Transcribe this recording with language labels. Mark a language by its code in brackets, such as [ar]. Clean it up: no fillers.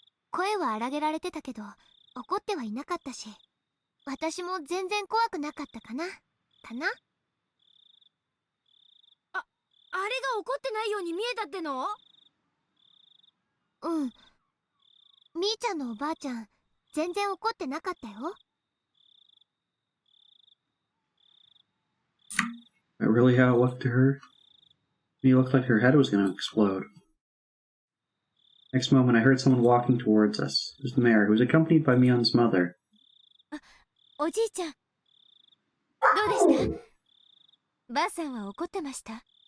[ja] 声は荒げられてたけど怒ってはいなかったし、私も全然怖くなかったかな。あれが怒ってないように見えたっての？うん。みーちゃんのおばあちゃん全然怒ってなかったよ。 [en] That really how it looked to her? It looked like her head was going to explode. Next moment, I heard someone walking towards us. It was the mayor, who was accompanied by Mion's mother. [ja] おじいちゃん、どうでした？ばあさんは怒ってました？